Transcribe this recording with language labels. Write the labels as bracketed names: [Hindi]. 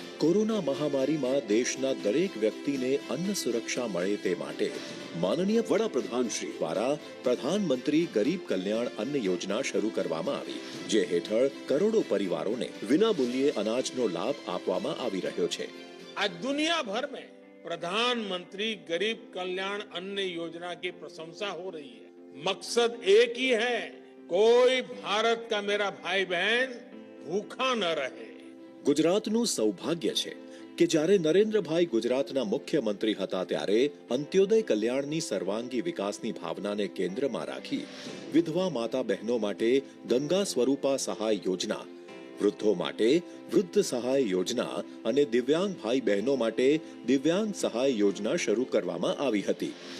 [Gujarati] Corona મહામારીમાં દેશના દરેક વ્યક્તિને અન્ન સુરક્ષા મળે તે માટે માનનીય વડાપ્રધાન શ્રી દ્વારા પ્રધાનમંત્રી ગરીબ કલ્યાણ અન્ન યોજના શરૂ કરવામાં આવી, જે હેઠળ કરોડો પરિવારોને વિનામૂલ્યે અનાજનો લાભ આપવામાં આવી રહ્યો છે. [Hindi] आज दुनिया भर में प्रधानमंत्री गरीब कल्याण अन्न योजना की प्रशंसा हो रही है. मकसद एक ही है, कोई भारत का मेरा भाई बहन भूखा न रहे. [Gujarati] ગુજરાતનું સૌભાગ્ય છે કે જ્યારે નરેન્દ્રભાઈ ગુજરાતના મુખ્યમંત્રી હતા ત્યારે અંત્યોદય કલ્યાણની સર્વાંગી વિકાસની ભાવનાને કેન્દ્રમાં રાખી વિધવા માતા બહેનો માટે ગંગા સ્વરૂપા સહાય યોજના, વૃદ્ધો માટે વૃદ્ધ સહાય યોજના અને દિવ્યાંગ ભાઈ બહેનો માટે દિવ્યાંગ સહાય યોજના શરૂ કરવામાં આવી હતી.